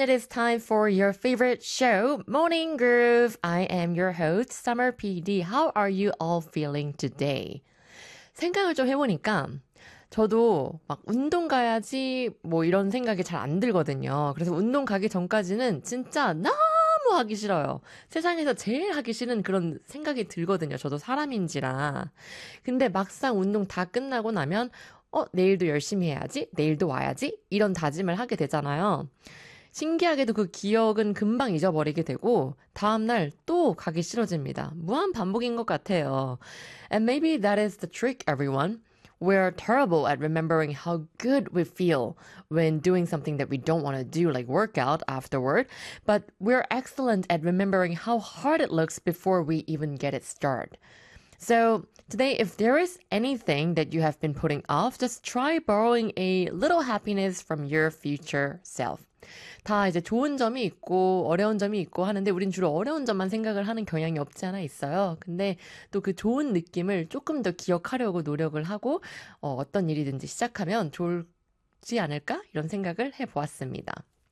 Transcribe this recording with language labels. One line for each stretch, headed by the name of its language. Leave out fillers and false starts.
English: It is time for your favorite show, Morning Groove. I am your host, Summer PD. How are you all feeling today?
Korean: 생각을 좀 해보니까 저도 막 운동 가야지 뭐 이런 생각이 잘 안 들거든요. 그래서 운동 가기 전까지는 진짜 너무 하기 싫어요. 세상에서 제일 하기 싫은 그런 생각이 들거든요. 저도 사람인지라. 근데 막상 운동 다 끝나고 나면 내일도 열심히 해야지, 내일도 와야지 이런 다짐을 하게 되잖아요. 신기하게도 그 기억은 금방 잊어버리게 되고 다음날 또 가기 싫어집니다. 무한 반복인 것 같아요.
English: And maybe that is the trick, everyone. We're terrible at remembering how good we feel when doing something that we don't want to do, like workout afterward. But we're excellent at remembering how hard it looks before we even get it started. So today, if there is anything that you have been putting off, just try borrowing a little happiness from your future self.
Korean: 다 이제 좋은 점이 있고 어려운 점이 있고 하는데 우린 주로 어려운 점만 생각을 하는 경향이 없지 않아 있어요. 근데 또 그 좋은 느낌을 조금 더 기억하려고 노력을 하고 어떤 일이든지 시작하면 좋지 않을까 이런 생각을 해보았습니다.